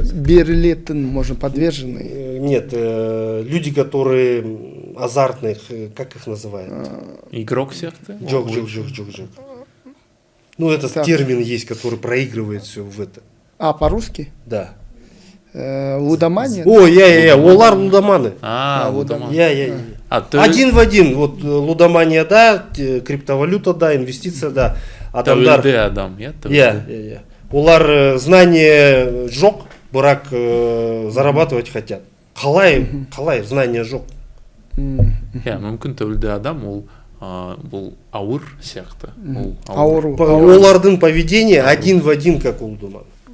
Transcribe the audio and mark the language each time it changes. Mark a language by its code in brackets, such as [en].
[kk] Берілетін, [ru] можно, подвержены. Нет, люди, которые азартных, как их называют? [kk] Игрок сияқты? Джок. [ru] Ну, этот термин есть, который проигрывает все в это. По-русски? Да. Лудомания? [kk] Олар лудоманы. [ru] Лудоман. Один в один. Вот лудомания, да, криптовалюта, да, инвестиция, да. [kk] Тәуелді адам, иә. Олар знание жоқ, бірақ [ru] зарабатывать хотят. [kk] Қалай знание жоқ. Мүмкін тәуелді адам, ол бұл ауыр сияқты. [ru] Олардың поведение один в один, как у лудоман.